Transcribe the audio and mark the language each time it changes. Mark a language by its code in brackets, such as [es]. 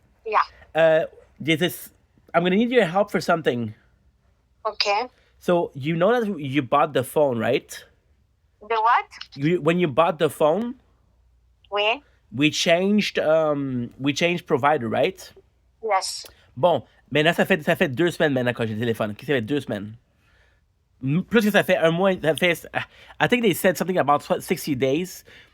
[en] Yeah. this I'm gonna need your help for something. Okay. So you know that you bought the phone, right? The what? When you bought the phone, When? we changed provider, right? Yes. [fr] Bon, maintenant ça fait 2 semaines maintenant que j'ai le téléphone. Ça fait 2 semaines. Plus que ça fait un mois, ça fait. [en] I think they said something about 60 days.